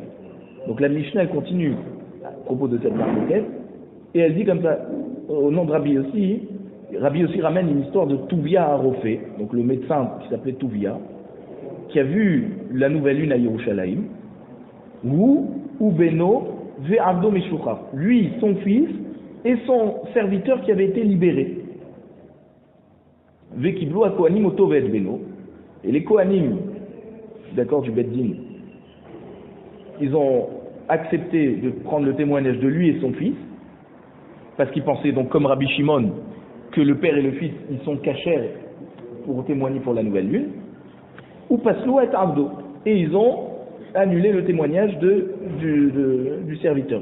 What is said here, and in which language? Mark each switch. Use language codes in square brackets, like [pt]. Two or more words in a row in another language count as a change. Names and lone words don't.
[fr] Donc la Mishnah elle continue à propos de cette marquette et elle dit comme ça, au nom de Rabbi aussi ramène une histoire de Tuvia Arofé, donc le médecin qui s'appelait Tuvia, qui a vu la nouvelle lune à Yerushalayim, ou [he] בנו ועבדו משוחרר, [fr] lui, son fils et son serviteur qui avait été libéré. [he] וקיבלו הכהנים אותו ואת בנו, [fr] et les kohanim, d'accord, du Beddin, ils ont accepté de prendre le témoignage de lui et son fils, parce qu'ils pensaient, donc comme Rabbi Shimon, que le père et le fils, ils sont cachers pour témoigner pour la nouvelle lune, ou [he] פסלו את עבדו, [fr] et ils ont annulé le témoignage du serviteur.